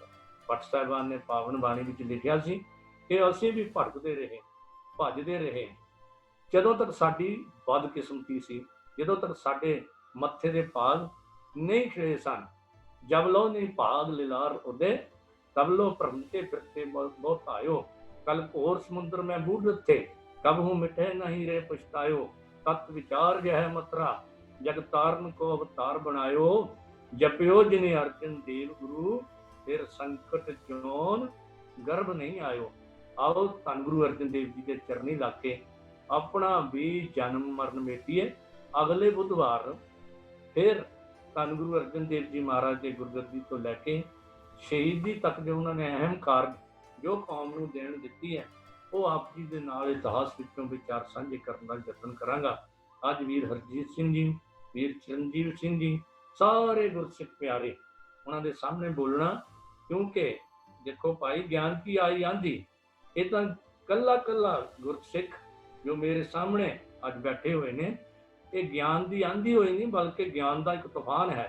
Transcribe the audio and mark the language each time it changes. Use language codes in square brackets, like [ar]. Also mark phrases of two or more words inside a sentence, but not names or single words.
[pa] ਭੱਟ ਸਾਹਿਬਾਨ ਨੇ ਪਾਵਨ ਬਾਣੀ ਵਿੱਚ ਲਿਖਿਆ ਸੀ ਕਿ ਅਸੀਂ ਵੀ ਭਟਕਦੇ ਰਹੇ, ਭੱਜਦੇ ਰਹੇ, ਜਦੋਂ ਤੱਕ ਸਾਡੀ ਬਦਕਿਸਮਤੀ ਸੀ, ਜਦੋਂ ਤੱਕ ਸਾਡੇ ਮੱਥੇ ਦੇ ਭਾਗ ਨਹੀਂ ਖਿੜੇ ਸਨ। [hi] जब लो नहीं भाग लिलार उदे, तब लो भ्रमते फिरते बहुत आइओ, कल घोर समुद्र में बूढ़ थे, कब हूँ मिटे नहीं रे पछतायो, तत् विचार जह मतरा, जग तारन को अवतार बनायो, जपियो जिने अर्जन देव गुरु, फिर संकट जोन गर्भ नहीं आयो। आओ धन गुरु अर्जन देव जी के चरनी लाके अपना भी जन्म मरण मेटिए। अगले बुधवार फिर धन गुरु अर्जन देव जी महाराज के गुरगद्दी तो लैके शहीदी तक जो उन्होंने अहम कार्य जो कौम [pa] ਨੂੰ ਦੇਣ ਦਿੱਤੀ ਹੈ, ਉਹ ਆਪ ਜੀ ਦੇ ਨਾਲ ਇਤਿਹਾਸ ਵਿੱਚੋਂ ਵਿਚਾਰ ਸਾਂਝੇ ਕਰਨ ਦਾ ਯਤਨ ਕਰਾਂਗਾ। ਅੱਜ ਵੀਰ ਹਰਜੀਤ ਸਿੰਘ ਜੀ, ਵੀਰ ਚਰਨਜੀਤ ਸਿੰਘ ਜੀ, ਸਾਰੇ ਗੁਰਸਿੱਖ ਪਿਆਰੇ ਉਹਨਾਂ ਦੇ ਸਾਹਮਣੇ ਬੋਲਣਾ, ਕਿਉਂਕਿ ਦੇਖੋ ਭਾਈ ਗਿਆਨ ਕੀ ਆਈ ਆਂਦੀ, ਇਹ ਤਾਂ ਕੱਲਾ ਕੱਲਾ ਗੁਰਸਿੱਖ ਜੋ ਮੇਰੇ ਸਾਹਮਣੇ ਅੱਜ ਬੈਠੇ ਹੋਏ ਨੇ, ਇਹ ਗਿਆਨ ਦੀ ਆਂधी ਹੋਈ ਨਹੀਂ, ਬਲਕਿ ਗਿਆਨ ਦਾ ਇੱਕ ਤੂਫਾਨ ਹੈ।